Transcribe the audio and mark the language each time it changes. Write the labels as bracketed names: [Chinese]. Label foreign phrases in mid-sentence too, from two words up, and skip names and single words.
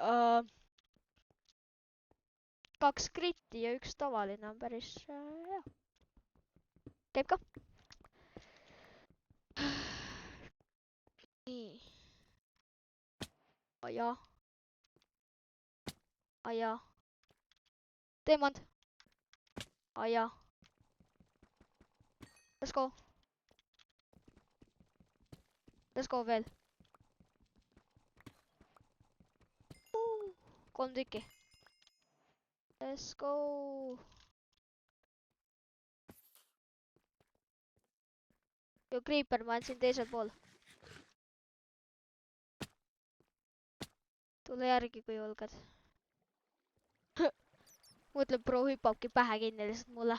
[Estonian] 2 kritti ja 1 tavaline on päris hea. Käib ka. Nii. Aja. Teemand. Aja. [English] Let's go. Let's go veel. [Estonian] 3 tükki. [English] Let's go. Jo Creeper, [Estonian] ma olen siin teisel pool. Tule järgi, kui julged. Mõtleb, bro hüppabki pähe kinni lihtsalt mulle.